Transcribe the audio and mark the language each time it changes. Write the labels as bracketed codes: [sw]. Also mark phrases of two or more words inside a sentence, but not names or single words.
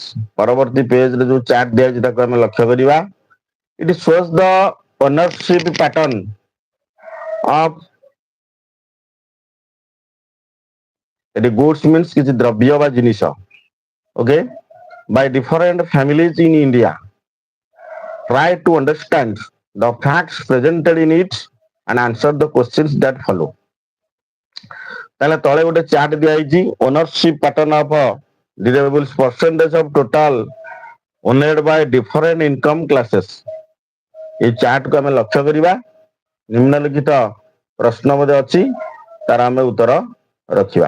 [or] ପରବର୍ତ୍ତୀ ପେଜରେ ଯୋଉ ଚାର୍ଟ ଦିଆଯାଇଛି ତାକୁ ଆମେ ଲକ୍ଷ୍ୟ କରିବା। [en] it shows the ownership pattern of, ଏଠି goods means [or] କିଛି ଦ୍ରବ୍ୟ ବା ଜିନିଷ, [en] ଓକେ, by different families in India. Try to understand the facts presented in it and answer the questions that follow. [or] ତାହେଲେ ତଳେ ଗୋଟେ ଚାର୍ଟ ଦିଆଯାଇଛି, [en] ownership pattern of durables, percentage of total owned by different income classes. [or] এই ଚାର୍ଟକୁ ଆମେ ଲକ୍ଷ୍ୟ କରିବା। ନିମ୍ନଲିଖିତ ପ୍ରଶ୍ନ ମଧ୍ୟ ଅଛି, ତାର ଆମେ ଉତ୍ତର ରଖିବା।